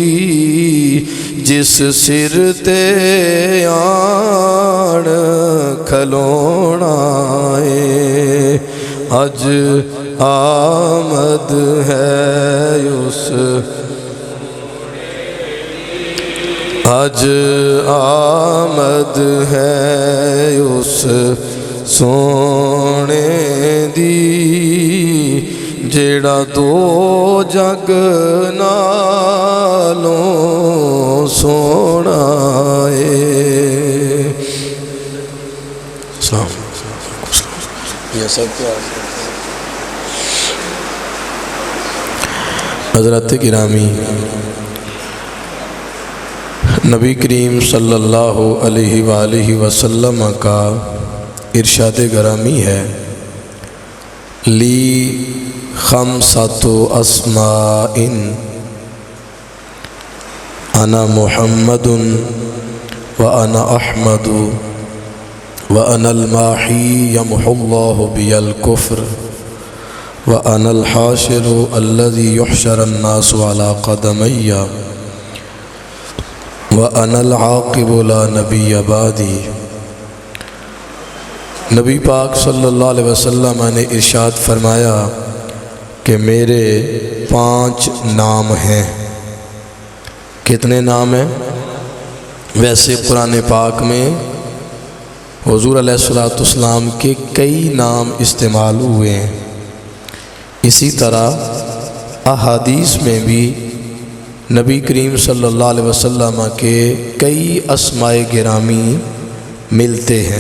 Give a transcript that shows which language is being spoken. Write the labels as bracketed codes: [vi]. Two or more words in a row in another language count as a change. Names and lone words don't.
[pa] جس سر تے آن کھلونا ہے، اج آمد ہے اس، اج آمد ہے اس سونے دی، جیڑا دو جگ نالوں سونا ہے۔ [ur] السلام یہ سب کیا حضرت گرامی، نبی کریم [ar] صلی اللہ علیہ وآلہ وسلم [ur] کا ارشاد گرامی ہے، [ar] لی خمسۃ اسماء انا محمد وانا احمد وانا الماحی یمحو اللہ بی الکفر وانا الحاشر الذی یحشر الناس علی قدمی وانا العاقب لا نبی بعدی۔ [ur] نبی پاک [ar] صلی اللہ علیہ وسلم [ur] نے ارشاد فرمایا کہ میرے 5 نام ہیں۔ کتنے نام ہیں؟ ویسے قرآن پاک میں حضور [ar] علیہ السلام [ur] کے کئی نام استعمال ہوئے ہیں، اسی طرح احادیث میں بھی نبی کریم [ar] صلی اللہ علیہ وسلم [ur] کے کئی اسماء گرامی ملتے ہیں۔